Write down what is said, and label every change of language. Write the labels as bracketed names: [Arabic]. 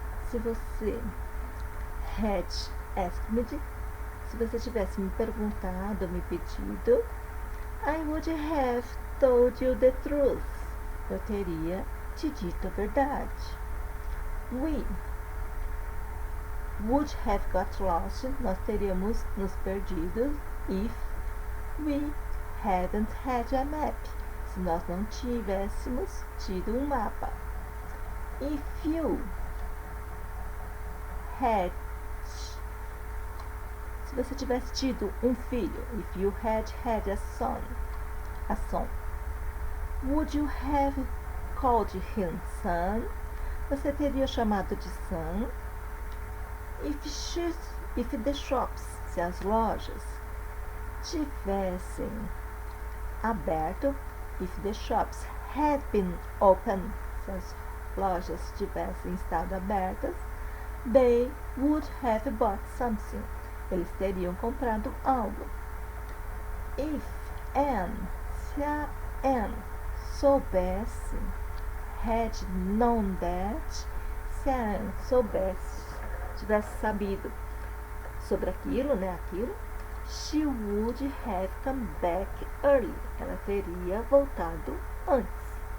[Portuguese] Se você [English] had asked me, [Portuguese] se você tivesse me perguntado, me pedido, [English] I would have told you the truth. [Portuguese] Eu teria te dito a verdade. [English] We would have got lost. [Portuguese] Nós teríamos nos perdido [English] if we hadn't had a map. [Portuguese] Se nós não tivéssemos tido um mapa. [English] If you had... [Portuguese] Se você tivesse tido um filho. [English] If you had a son. Would you have called him son? [Portuguese] Você teria chamado de son. [English] If the shops, [Portuguese] se as lojas, tivessem aberto, [English] if the shops had been open, [Portuguese] se as lojas tivessem estado abertas, [English] they would have bought something. [Portuguese] Eles teriam comprado algo. [English] If Anne, [Portuguese] se a Anne soubesse, [English] had known that, [Portuguese] se a Anne soubesse, tivesse sabido sobre aquilo, aquilo, [English] she would have come back early. [Portuguese] Ela teria voltado antes.